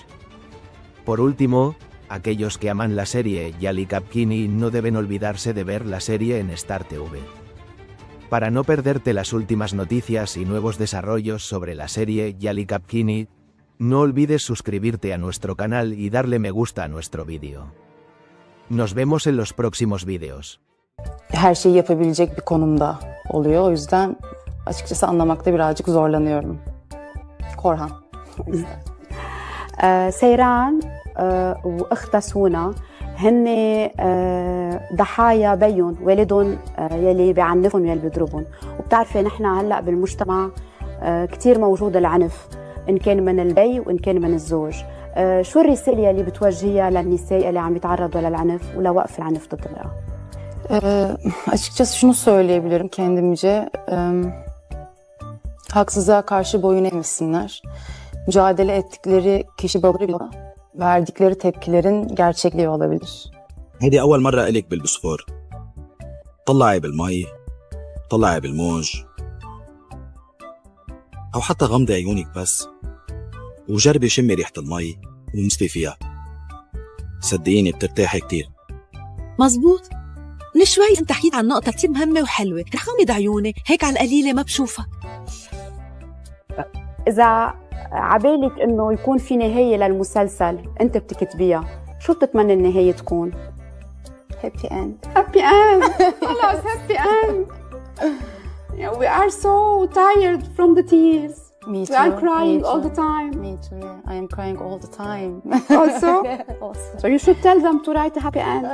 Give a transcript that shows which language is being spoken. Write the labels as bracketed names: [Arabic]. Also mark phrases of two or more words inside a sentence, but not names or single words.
[Spanish] Por último, aquellos que aman la serie Yali Kapkini no deben olvidarse de ver la serie en Star TV. Para no perderte las últimas noticias y nuevos desarrollos sobre la serie Yali Kapkini, no olvides suscribirte a nuestro canal y darle me gusta a nuestro vídeo. Nos vemos en los próximos vídeos. [Turkish] Her şeyi yapabilecek bir konumda oluyor. O yüzden açıkçası anlamakta birazcık zorlanıyorum. Korhan. [Arabic] سيران واختها سونا هن ضحايا بيهم والدهم يلي بيعنفهم يلي بيضربهم، وبتعرفي نحن هلا بالمجتمع كثير موجود العنف ان كان من البي وان كان من الزوج. شو الرساله يلي بتوجهيها للنساء اللي عم يتعرضوا للعنف ولوقف العنف ضد المراه؟ [Turkish] Açıkçası şunu söyleyebilirim kendimce. Haksızlığa karşı boyun eğmesinler. Mücadele ettikleri kişi bakımıyla verdikleri tepkilerin gerçekliği olabilir. [Arabic] هيدي أول مرة إلك بالبسفور. طلعي بالمي، طلعي بالموج، أو حتى غمضي عيونك بس وجربي شمي ريحة المي ومسفي فيها. صدقيني بترتاحي كتير. مزبوط. من شوي انت حكيت عن نقطة كتير مهمة وحلوة، رح غمض عيوني هيك على القليلة ما بشوفها. إذا عبالك إنه يكون في نهاية للمسلسل أنت بتكتبيها، شو بتتمنى النهاية تكون؟ [English] Happy end. Happy end. خلاص happy end. Yeah, we are so tired from the tears. Me too. We are crying Me all too. the time. Me too. Yeah. I am crying all the time. Also? Also. So you should tell them to write a happy end.